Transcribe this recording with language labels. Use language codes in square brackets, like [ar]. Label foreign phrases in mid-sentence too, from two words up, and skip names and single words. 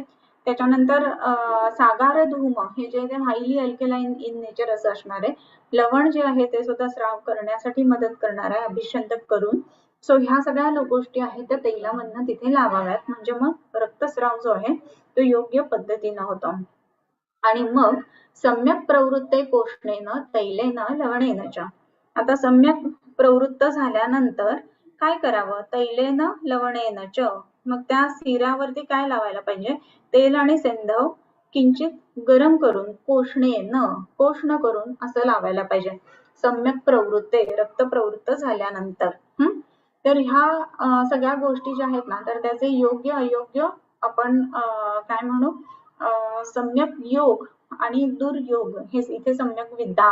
[mr] त्याच्यानंतर सागार धूम हे जे [en] highly alkaline in nature [mr] असं असणार आहे. लवण जे आहे ते सुद्धा स्राव करण्यासाठी मदत करणार आहे अभिषंधक करून. सो ह्या सगळ्या गोष्टी आहेत त्या तैलामधनं तिथे लावाव्यात म्हणजे मग रक्तस्राव जो आहे तो योग्य पद्धतीनं होतो. [sa] आणि मग सम्यक प्रवृत्ते कोष्णेन तैलेन लवणेन च. [mr] आता सम्यक प्रवृत्त झाल्यानंतर काय करावं, [sa] तैलेन लवणेन च, [mr] मग त्या शिरावरती काय लावायला पाहिजे, तेल आणि सैंधव किंचित गरम करून कोष्ण करून असं लावायला पाहिजे. [sa] सम्यक प्रवृत्ते [mr] रक्त प्रवृत्त झाल्यानंतर. तर ह्या सगळ्या गोष्टी ज्या आहेत ना तर त्याचे योग्य अयोग्य आपण काय म्हणू, सम्यक योग आणि दुर्योग हे इथे सम्यक विद्या.